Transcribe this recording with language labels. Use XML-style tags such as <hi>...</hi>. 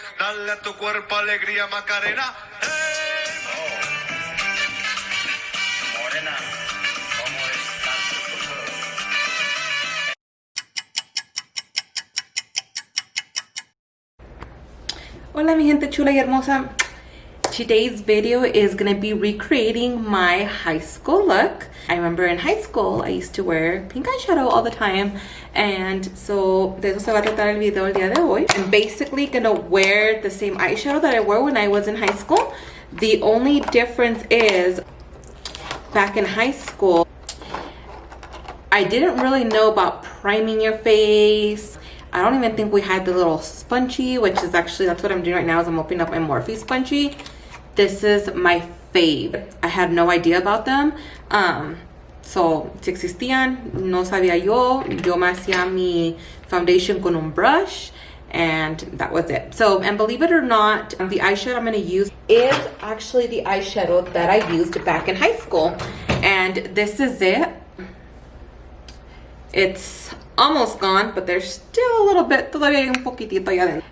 <es>Dale a tu cuerpo alegría, Macarena. ¡Hey! Morena, ¿cómo estás? Hola mi gente chula y hermosa.</es> <en>Today's video is gonna be recreating my high school look. I remember in high school I used to wear pink eyeshadow all the time, and so</en> <es>de eso se va a tratar el video el día de hoy.</es> <en>I'm basically gonna wear the same eyeshadow that I wore when I was in high school. The only difference is back in high school I didn't really know about priming your face. I don't even think we had the little spongy, which is actually, that's what I'm doing right now, is I'm opening up my Morphe spongy. This is my fave. I had no idea about them.</en> <es>So, si existían, no sabía yo. Yo me hacía mi foundation con un brush,</es> <en>and that was it. So, and believe it or not, the eyeshadow I'm going to use is actually the eyeshadow that I used back in high school. And this is it. It's almost gone, but there's still a little bit,</en> <es>todavía hay un poquitito allá adentro.</es>